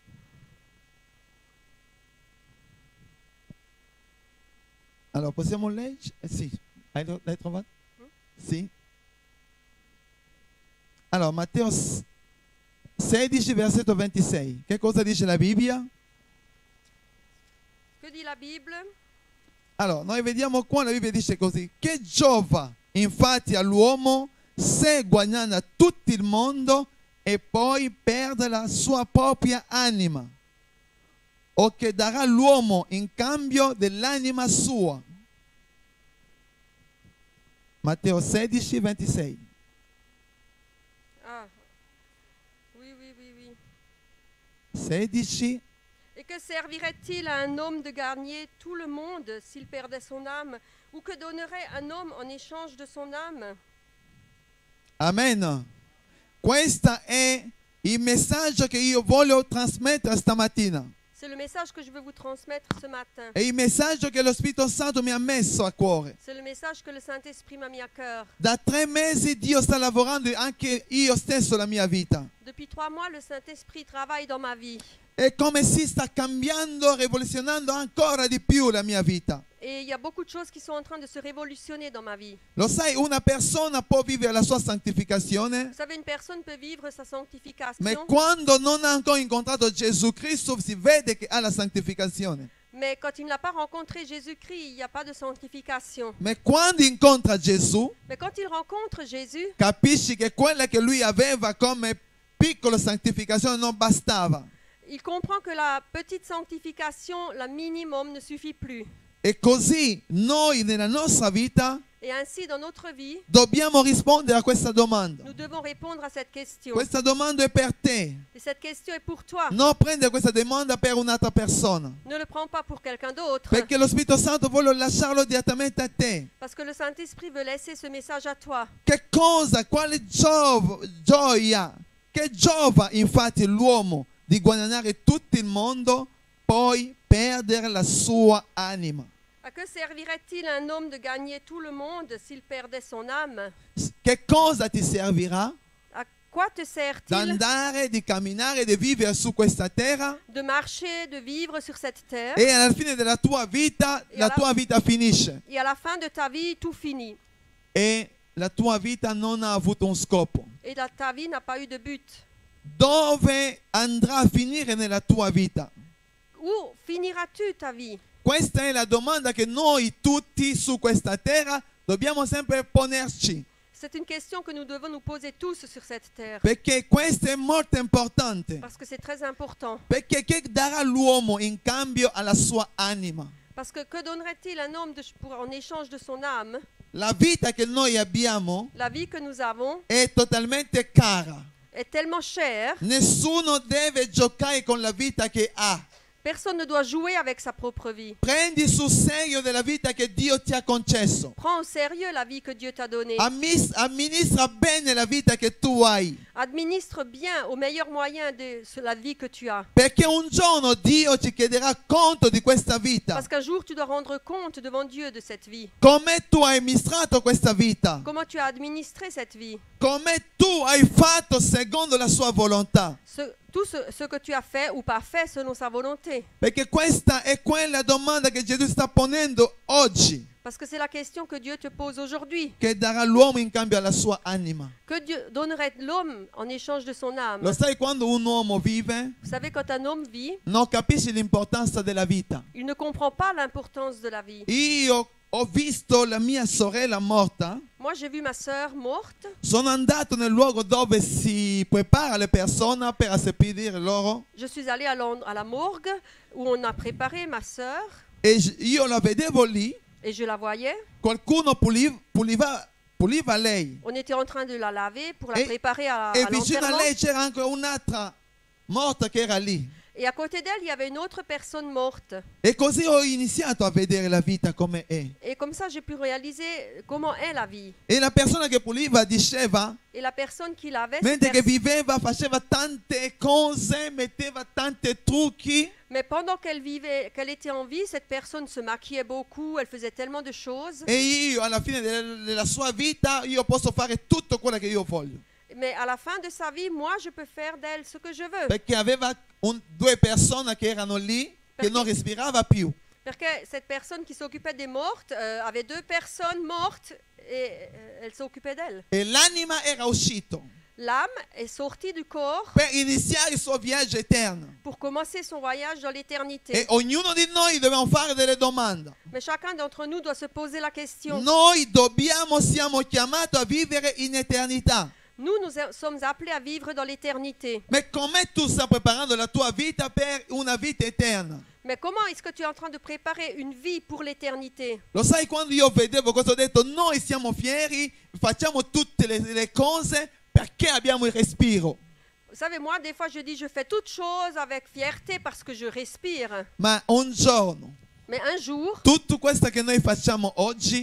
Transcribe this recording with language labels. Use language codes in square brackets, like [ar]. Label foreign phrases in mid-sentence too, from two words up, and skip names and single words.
[it] Allora, possiamo leggere? Sì, l'hai trovato? Sì. Allora, Matteo 16, versetto 26. Che cosa dice la Bibbia? [fr] Que dit la Bible? [it] Allora, noi vediamo qua, la Bibbia dice così: che giova infatti all'uomo se guadagna tutto il mondo e poi perde la sua propria anima, o che darà l'uomo in cambio dell'anima sua. Matteo 16, 26. [fr] Ah, oui, oui, oui, oui. 16. Et que servirait-il à un homme de gagner tout le monde s'il perdait son âme? Ou que donnerait un homme en échange de son âme? Amen. [it] Questo è il messaggio che io voglio trasmettere stamattina. [fr] C'est le message que je veux vous transmettre ce matin. [it] È il messaggio che lo Spirito Santo mi ha messo a cuore. [fr] C'est le message que le Saint-Esprit m'a mis à cœur. [it] Da 3 mesi Dio sta lavorando anche io stesso la mia vita. [fr] Depuis 3 mois, le Saint-Esprit travaille dans ma vie. [it] È come si sta cambiando, rivoluzionando ancora di più la mia vita. [fr] Et il y a beaucoup de choses qui sont en train de se révolutionner dans ma vie. [it] Lo sai, una persona può vivere la sua santificazione, [fr] Vous savez, une personne peut vivre sa [it] ma [fr] sanctification, [it] quando non ha ancora incontrato Gesù Cristo si vede che ha la santificazione. [fr] mais quand il n'a pas rencontré Jésus-Christ, il n'y a pas de sanctification. [it] Ma quando incontra Gesù, [fr] Mais quand il rencontre Jésus, [it] capisci che quella che lui aveva come piccola santificazione non bastava. [fr] il comprend que la petite sanctification, la minimum, ne suffit plus. [it] E così noi nella nostra vita [fr] Et ainsi, dans notre vie, [it] dobbiamo rispondere a questa domanda. [fr] nous devons répondre à cette question. [it] Questa domanda è per te. [fr] Et cette question est pour toi. [it] Non prendere questa domanda per un'altra persona, [fr] Ne le prends pas pour quelqu'un d'autre. [it] perché lo Spirito Santo vuole lasciarlo direttamente a te. [fr] Parce que le Saint-Esprit veut laisser ce message à toi. [it] Che cosa, quale gioia, che giova infatti l'uomo di guadagnare tutto il mondo, poi perdere la sua anima? [fr] À que servirait-il un homme de gagner tout le monde s'il perdait son âme? [it] Che cosa ti servirà? [fr] À quoi te sert-il [it] D'andare, di camminare, di vivere su questa terra [fr] de marcher, de vivre sur cette terre, [it] e alla fine della tua vita, la tua vita finisce [fr] et à la fin de ta vie, tout finit. [it] e la tua vita non ha avuto un scopo? [fr] Et ta vie n'a pas eu de but. [it] Dove andrà a finire nella tua vita? [fr] Où finiras-tu ta vie? [it] Questa è la domanda che noi tutti su questa terra dobbiamo sempre ponerci, [fr] C'est une question que nous devons nous poser tous sur cette terre. [it] perché questo è molto importante. [fr] Parce que c'est très important. [it] Perché che darà l'uomo in cambio alla sua anima? [fr] Parce que donnerait-il un homme en échange de son âme? [it] La vita che noi abbiamo [fr] La vie que nous avons [it] è totalmente cara. [fr] est tellement chère. [it] Nessuno deve giocare con la vita che ha. [fr] Personne ne doit jouer avec sa propre vie. [it] Prendi sul serio della vita che Dio ti ha concesso. [fr] Prends au sérieux la vie que Dieu t'a donnée. [it] Amministra bene la vita che tu hai. [fr] Administre bien au meilleur moyen de la vie que tu as. [it] Perché un giorno Dio ci chiederà conto di questa vita. [fr] Parce qu'un jour, tu dois rendre compte devant Dieu de cette vie. [it] Come tu hai amministrato questa vita. [fr] Comment tu as administré cette vie. [it] Come tu hai fatto secondo la sua volontà. [fr] Tout ce que tu as fait ou pas fait selon sa volonté. [it] Perché questa è quella domanda che Gesù sta ponendo oggi. [fr] Parce que c'est la question que Dieu te pose aujourd'hui. [it] Che darà l'uomo in cambio alla sua anima. [fr] Que Dieu donnerait l'homme en échange de son âme. [it] Lo sai, quando un uomo vive, [fr] Vous savez, quand un homme vit, [it] non capisce l'importanza della vita. [fr] il ne comprend pas l'importance de la vie. [it] Io ho visto la mia sorella morta. [fr] Moi, j'ai vu ma sœur morte. [it] Sono andato nel luogo dove si prepara le persone per seppellire loro. [fr] Je suis allée à la morgue où on a préparé ma sœur [it] E io la vedevo lì. [fr] et je la voyais. [it] Qualcuno puliva lei. [fr] On était en train de la laver pour la Et- préparer à [it] E vicino a [fr] l'enterrement. [it] lei c'era anche un'altra morta che era lì. [fr] Et à côté d'elle, il y avait une autre personne morte. [it] E così ho iniziato a vedere la vita come è. [fr] Et comme ça, j'ai pu réaliser comment est la vie. [it] E la persona che puliva diceva, [fr] Et la personne qui l'avait, [it] mentre che viveva, faceva tante cose, metteva tanti trucchi. [fr] mais pendant qu'elle vivait, qu'elle était en vie, cette personne se maquillait beaucoup, elle faisait tellement de choses. [it] E io alla fine della sua vita io posso fare tutto quello che io voglio. [fr] Mais à la fin de sa vie, moi, je peux faire d'elle ce que je veux. [it] Perché aveva due persone che erano lì che non respirava più. [fr] Parce que cette personne qui s'occupait des mortes avait 2 personnes mortes et elle s'occupait d'elle. [it] E l'anima era uscito [fr] L'âme est sortie du corps [it] per iniziare il suo viaggio eterno. [fr] pour commencer son voyage dans [it] E [fr] l'éternité. [it] ognuno di noi dobbiamo fare delle domande. [fr] Mais chacun d'entre nous doit se poser la question. [it] Noi siamo chiamati a vivere in eternità. [fr] Nous sommes appelés à vivre dans l'éternité. [it] Ma come tu stai preparando la tua vita per una vita eterna? [fr] Mais comment est-ce que tu es en train de préparer une vie pour l'éternité? [it] Lo sai, quando io vedevo cosa ho detto, noi siamo fieri, facciamo tutte le cose perché abbiamo il respiro. [fr] Vous savez, moi, des fois, je dis, je fais toutes choses avec fierté parce que je respire. [it] Ma un giorno [fr] Mais un jour, [it] tutto questo che noi facciamo oggi